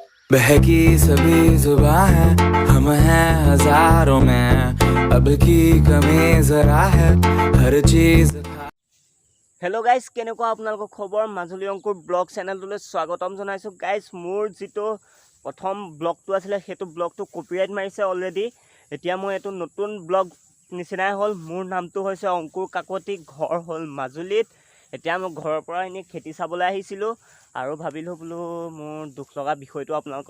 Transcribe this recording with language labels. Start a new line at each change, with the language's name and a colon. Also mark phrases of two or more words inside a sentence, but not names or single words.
Hindi: बहकी सभी जुबां है हम हैं हजारों में अब की कमी जरा है हर चीज
English: Hello guys
Assamese: केनेকুৱা আপোনালোকৰ খবৰ মাজুলী অংকুৰ ব্লগ চেনেলটোলৈ স্বাগতম জনাইছোঁ গাইজ মোৰ যিটো প্ৰথম ব্লগটো আছিলে সেইটো ব্লগটো কপিৰাইট মাৰিছে অলৰেডি এতিয়া মই এইটো নতুন ব্লগ নিচিনাই হ'ল মোৰ নামটো হৈছে অংকুৰ কাকতি ঘৰ হ'ল মাজুলীত এতিয়া মই ঘৰৰ পৰা এনেই খেতি চাবলৈ আহিছিলোঁ আৰু ভাবিলোঁ বোলো মোৰ দুখ লগা বিষয়টো আপোনালোকক